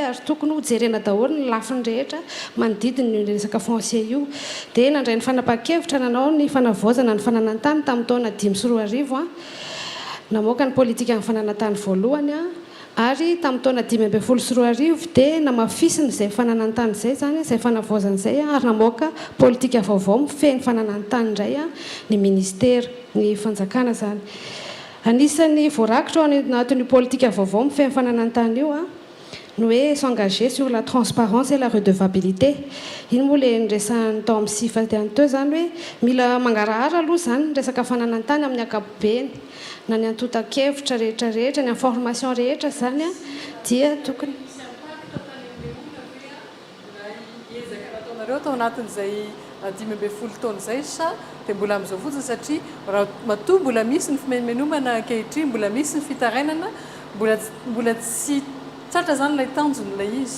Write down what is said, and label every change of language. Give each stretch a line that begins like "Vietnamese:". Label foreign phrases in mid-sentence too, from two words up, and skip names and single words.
Malagasy: ary tokony ho jerena daholo ny lafiny rehetra manodidina ny resaka foncier io dia nandray ny fanapa-kevitra nanao ny fanavaozana ny fananantany tamin'ny taona 2015 namoaka ny politika ny fananantany voalohany ary tamin'ny taona 2015 dia namafisiny izay fananantany izay zany izay fanavaozana izay ary namoaka politika vaovao mifehy ny fananantany indray ny ministera ny fanjakana zany. Anisan'ny voarakitra ao anatin'ny politika vaovao mifehy ny fananantany io no hoe
French: s'engager sur la transparence et la redevabilité.
Malagasy: Iny moa le nyresahany tao amin'ny sifa tiany teo zany hoe mila mangarahara aloha zany ny resaka fananantany amin'ny ankapobeny na ny antota-kevitra rehetrarehetra ny information rehetra zany dia tokony ezaka tao anatin'izay 15 taona izay sa dia mbola amin'izao fotsiny satria raha matoa mbola misy ny fimenomana ankehitriny mbola misy ny fitarainana mbola tsy tsatra zany ilay tanjony ilay izy.